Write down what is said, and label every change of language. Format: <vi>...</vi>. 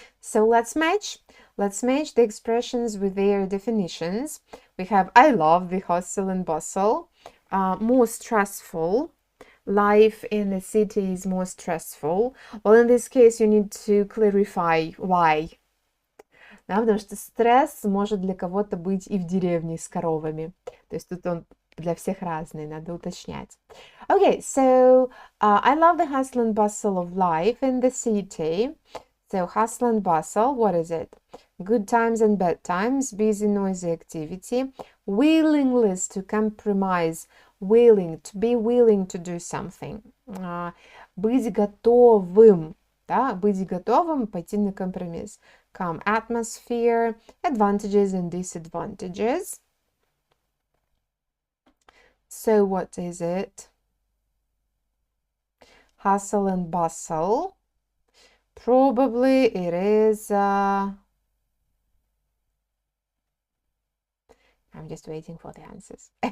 <en>So let's match the expressions with their definitions. We have I love the hustle and bustle, more stressful. Life in the city is more stressful. Well, in this case, you need to clarify why.</en> <ru>да, потому что стресс может для кого-то быть и в деревне с коровами. То есть тут он для всех разный, надо уточнять.</ru> <en>Okay, so I love the hustle and bustle of life in the city. So hustle and bustle, what is it? Good times and bad times, busy, noisy activity, willingness to compromise, willing, to be willing to do something.</en> <ru>Быть готовым, да, быть готовым пойти на компромисс.</ru> <en>Calm atmosphere, advantages and disadvantages. So what is it? Hustle and bustle. Probably it is... I'm just waiting for the answers.</en>